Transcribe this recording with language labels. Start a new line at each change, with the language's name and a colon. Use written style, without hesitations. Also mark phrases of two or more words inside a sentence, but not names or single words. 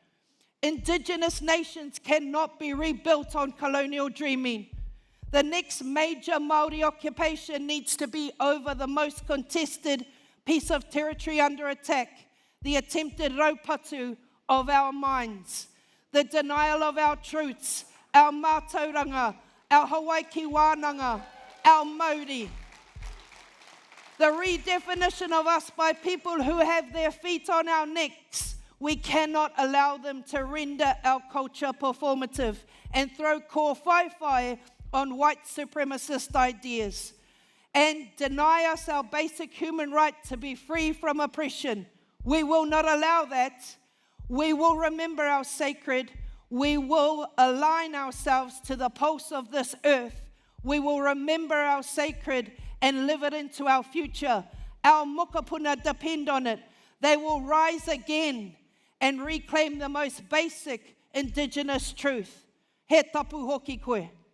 English: Indigenous nations cannot be rebuilt on colonial dreaming. The next major Māori occupation needs to be over the most contested piece of territory under attack, the attempted raupatu of our minds, the denial of our truths, our mātauranga, our
Māori: Hawaii ki wānanga,
English: our Māori. the redefinition of us by people who have their feet on our necks. We cannot allow them to render our culture performative and throw
Māori: ko whai
English: on white supremacist ideas and deny us our basic human right to be free from oppression. We will not allow that. We will remember our sacred. We will align ourselves to the pulse of this earth. We will remember our sacred and live it into our future. Our mokapuna depend on it. They will rise again and reclaim the most basic indigenous truth.
Māori: He tapu hoki koe.